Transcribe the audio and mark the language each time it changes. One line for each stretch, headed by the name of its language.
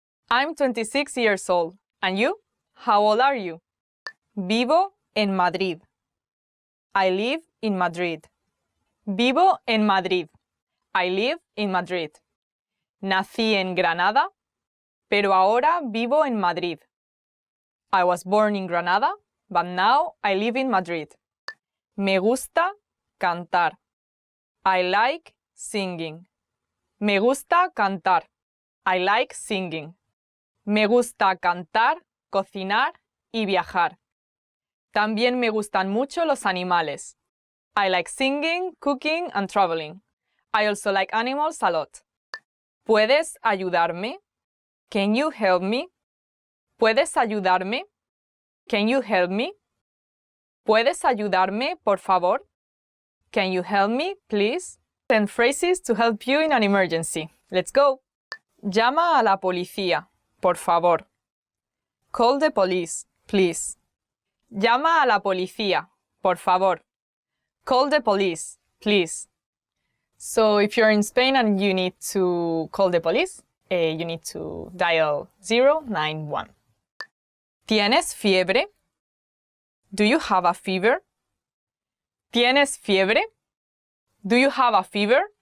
English: I'm 26 years old. And you? How old are you?
Spanish: Vivo en Madrid.
English: I live in Madrid.
Spanish: Vivo en Madrid.
English: I live in Madrid.
Spanish: Nací en Granada, pero ahora vivo en Madrid.
English: I was born in Granada, but now I live in Madrid.
Spanish: Me gusta cantar.
English: I like singing.
Spanish: Me gusta cantar.
English: I like singing.
Spanish: Me gusta cantar, cocinar y viajar. También me gustan mucho los animales.
English: I like singing, cooking and traveling. I also like animals a lot.
Spanish: ¿Puedes ayudarme?
English: Can you help me?
Spanish: ¿Puedes ayudarme?
English: Can you help me?
Spanish: ¿Puedes ayudarme, por favor?
English: Can you help me, please? 10 phrases to help you in an emergency. Let's go.
Spanish: Llama a la policía, por favor.
English: Call the police, please.
Spanish: Llama a la policía, por favor.
English: Call the police, please. So if you're in Spain and you need to call the police, you need to dial 091.
Spanish: ¿Tienes fiebre?
English: Do you have a fever?
Spanish: ¿Tienes fiebre?
English: Do you have a fever?